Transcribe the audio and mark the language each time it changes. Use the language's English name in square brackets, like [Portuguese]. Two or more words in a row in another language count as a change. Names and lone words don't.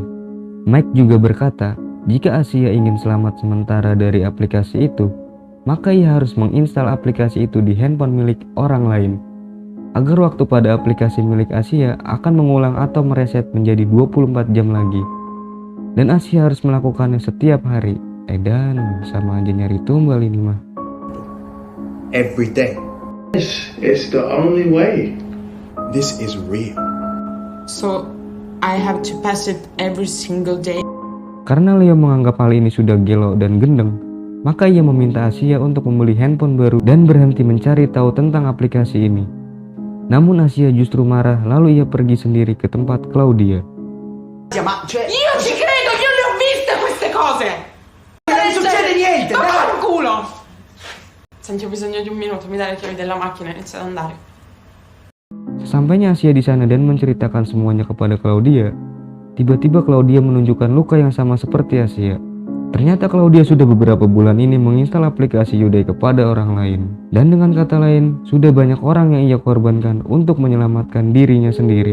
[Indonesian] Mike juga berkata, jika Asia ingin selamat sementara dari aplikasi itu, maka ia harus menginstal aplikasi itu di handphone milik orang lain, agar waktu pada aplikasi milik Asia akan mengulang atau mereset menjadi 24 jam lagi. Dan Asia harus melakukannya setiap hari, Edan, sama aja nyari tumbal ini mah. [English] Every day. It's the only way. This is real. So, I have to pass it every single day. [Indonesian] Karena Leo menganggap hal ini sudah gelo dan gendeng, maka ia meminta Asia untuk membeli handphone baru dan berhenti mencari tahu tentang aplikasi ini. Namun Asia justru marah, lalu ia pergi sendiri ke tempat Claudia. [Italian] Io ci credo, io le ho viste queste cose! Non succede niente, Ma dai! fanculo! Senti, ho bisogno di un minuto, mi dai le chiavi della macchina e inizio ad andare. [Indonesian] Sesampainya Asia di sana dan menceritakan semuanya kepada Claudia, tiba-tiba Claudia menunjukkan luka yang sama seperti Asia. Ternyata Claudia sudah beberapa bulan ini menginstal aplikasi Yuday kepada orang lain. Dan dengan kata lain, sudah banyak orang yang ia korbankan untuk menyelamatkan dirinya sendiri.